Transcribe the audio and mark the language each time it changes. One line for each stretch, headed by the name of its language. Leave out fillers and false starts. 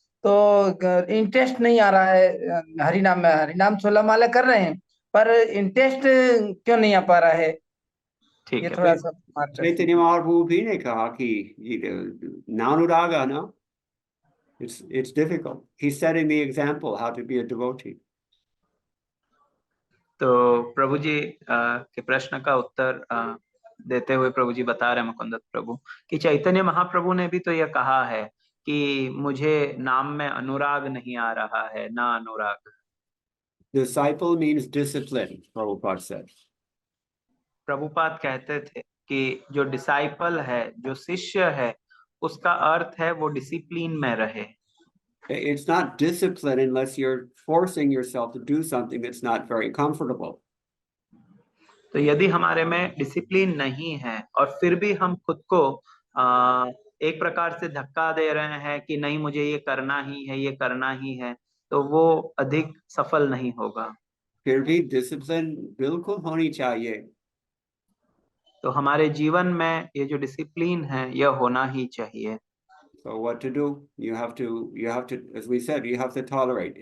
Hindi: तो इंटरेस्ट नहीं आ रहा है हरिनाम में. हरिनाम 16 माला कर रहे हैं, पर इंटरेस्ट क्यों नहीं आ पा रहा है? ठीक ये है. थोड़ा सा चैतन्य महाप्रभु भी ने कहा कि नानुरागा ना,
English: it's difficult. He's setting the example how to be a devotee.
Hindi: तो प्रभु जी के प्रश्न का उत्तर देते हुए प्रभु जी बता रहे हैं मुकुंदत प्रभु कि चैतन्य महाप्रभु ने भी तो यह कहा है कि मुझे नाम में अनुराग नहीं आ रहा है, ना अनुराग.
English: Disciple means discipline, Prabhupada said.
Hindi: Prabhupada कहते थे कि जो डिसाइपल है, जो शिष्य है, उसका अर्थ है वो डिसिप्लिन में रहे.
English: It's not discipline unless you're forcing yourself to do something that's not very comfortable.
Hindi: तो यदि हमारे में डिसिप्लिन नहीं है और फिर भी हम खुद को एक प्रकार से धक्का दे रहे हैं कि नहीं मुझे ये करना ही है, ये करना ही है, तो वो अधिक सफल नहीं होगा. फिर भी डिसिप्लिन बिल्कुल होनी चाहिए. तो हमारे जीवन में ये जो डिसिप्लिन है यह होना ही चाहिए।
English: So what to do? You have to, as we said, you have to tolerate.